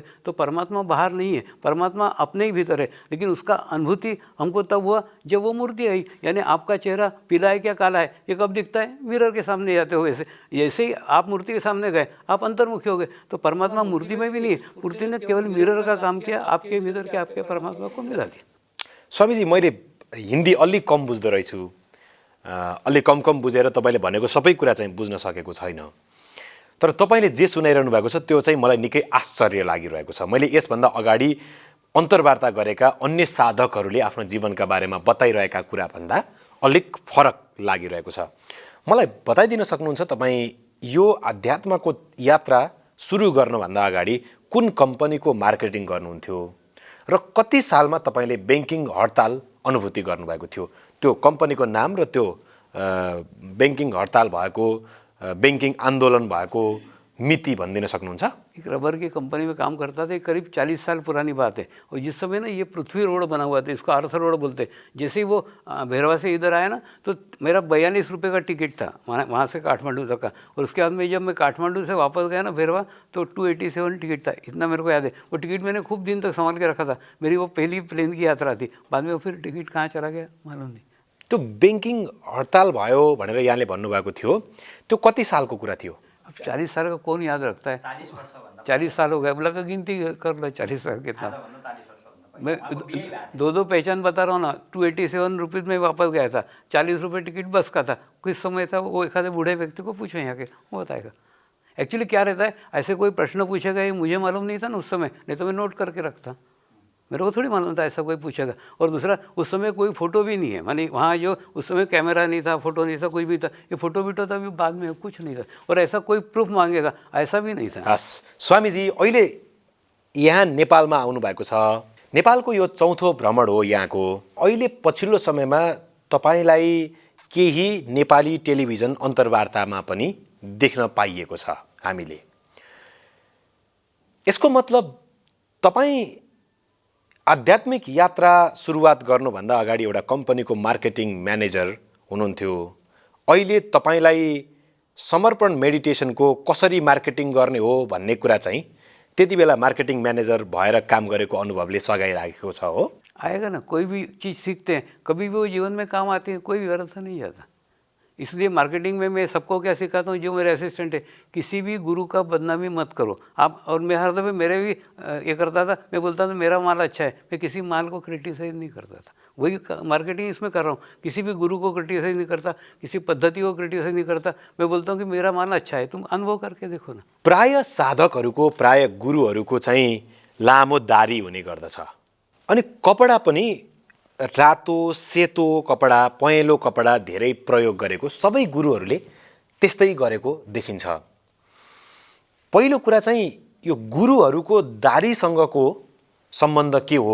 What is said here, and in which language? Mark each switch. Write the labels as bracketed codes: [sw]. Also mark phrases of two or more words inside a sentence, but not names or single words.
[hi] तो परमात्मा बाहर नहीं है, परमात्मा अपने ही भीतर है, लेकिन उसका अनुभूति हमको तब हुआ जब वो मूर्ति आई। यानी आपका चेहरा पीला है क्या काला है ये कब दिखता है? मिरर के सामने जाते हो। वैसे जैसे ही आप मूर्ति के सामने गए आप अंतर्मुखी हो गए। तो परमात्मा मूर्ति में भी नहीं है, मूर्ति ने केवल मिरर का काम किया, आपके भीतर के आपके परमात्मा को मिला दिया। [ne] स्वामीजी, मैले हिन्दी अलि कम बुझ्दो रहेछु, अलि कम बुझेर तपाईँले भनेको सबै कुरा चाहिँ बुझ्न सकेको छैन। तर तपाईँले जे सुनाइरहनु भएको छ त्यो चाहिँ मलाई निकै आश्चर्य लागिरहेको छ। मैले यसभन्दा अगाडि अन्तर्वार्ता गरेका अन्य साधकहरूले आफ्नो जीवनका बारेमा बताइरहेका कुराभन्दा अलिक फरक लागिरहेको छ। मलाई बताइदिन सक्नुहुन्छ तपाईँ यो आध्यात्मको यात्रा सुरु गर्नुभन्दा अगाडि कुन कम्पनीको मार्केटिङ गर्नुहुन्थ्यो र कति सालमा तपाईँले ब्याङ्किङ हडताल अनुभूति गर्नुभएको थियो? त्यो कम्पनीको नाम र त्यो ब्याङ्किङ हडताल भएको, ब्याङ्किङ आन्दोलन भएको मिति भनिदिन सक्नुहुन्छ? [hi] एक रबर की कंपनी में काम करता था, करीब 40 साल पुरानी बात है। और जिस समय ना ये पृथ्वी रोड बना हुआ था, इसको अर्थ रोड बोलते हैं। जैसे ही वो भैरवा से इधर आया ना तो मेरा 42 रुपये का टिकट था वहाँ से काठमांडू तक का। और उसके बाद में जब मैं काठमांडू से वापस गया ना भैरवा तो 287 टिकट था, इतना मेरे को याद है। वो टिकट मैंने खूब दिन तक संभाल के रखा था, मेरी वो पहली प्लेन की यात्रा थी। बाद में वो फिर टिकट कहाँ चला गया मालूम नहीं। त्यो ब्याङ्किङ हडताल भयो भनेर यहाँले भन्नुभएको थियो, त्यो कति सालको कुरा थियो? अब 40 साल का कौन याद रखता है? 40 साल हो गए, अब लगा गिनती कर लो 40 साल कितना। मैं दो पहचान बता रहा हूँ ना। 287 रुपीज़ में वापस गया था, 40 रुपये टिकट बस का था। किस समय था वो एक आधे बूढ़े व्यक्ति को पूछो यहाँ के, वो बताएगा। एक्चुअली क्या रहता है, ऐसे कोई प्रश्न पूछेगा ये मुझे मालूम नहीं था ना उस समय, नहीं तो मैं नोट करके रखता। मेरे को थोड़ी मालूम था ऐसा कोई पूछेगा। और दूसरा उस समय कोई फ़ोटो भी नहीं है, मानी वहाँ जो उस समय कैमरा नहीं था, फोटो नहीं था, कुछ भी था। ये फोटो वीटो था भी बाद में, कुछ नहीं था। और ऐसा कोई प्रूफ मांगेगा ऐसा भी नहीं था। [ne] हस् स्वामीजी, अहिले यहाँ नेपालमा आउनु भएको छ। नेपालको यो चौथो भ्रमण हो यहाँको। अहिले पछिल्लो समयमा तपाईँलाई केही नेपाली टेलिभिजन अन्तर्वार्तामा पनि देख्न पाइएको छ हामीले। यसको मतलब तपाईँ आध्यात्मिक यात्रा सुरुवात गर्नुभन्दा अगाडि एउटा कम्पनीको [en] marketing manager [ne] हुनुहुन्थ्यो। अहिले तपाईँलाई समर्पण मेडिटेसनको कसरी मार्केटिङ गर्ने हो भन्ने कुरा चाहिँ त्यति बेला [en] marketing manager [ne] भएर काम गरेको अनुभवले सघाइराखेको छ हो? [hi] आएगा ना, कोई भी चीज़ सीखते हैं कभी भी वो जीवन में काम आती है, कोई भी अर्थ नहीं जाता। इसलिए मार्केटिंग में मैं सबको क्या सिखाता हूँ, जो मेरे असिस्टेंट है, किसी भी गुरु का बदनामी मत करो आप। और मैं हर दफ़े मेरे भी ये करता था, मैं बोलता था मेरा माल अच्छा है, मैं किसी माल को क्रिटिसाइज नहीं करता था। वही मार्केटिंग इसमें कर रहा हूँ, किसी भी गुरु को क्रिटिसाइज नहीं करता, किसी पद्धति को क्रिटिसाइज नहीं करता। मैं बोलता हूँ कि मेरा माल अच्छा है, तुम अनुभव करके देखो ना। [ne] प्राय साधकहरूको, प्राय गुरुहरूको चाहिँ लामो दारी हुने गर्दछ। अनि कपडा पनि रातो सेतो कपडा, पहेँलो कपडा धेरै प्रयोग गरेको सबै गुरुहरूले त्यस्तै गरेको देखिन्छ। पहिलो कुरा चाहिँ यो गुरुहरूको दारीसँगको सम्बन्ध के हो?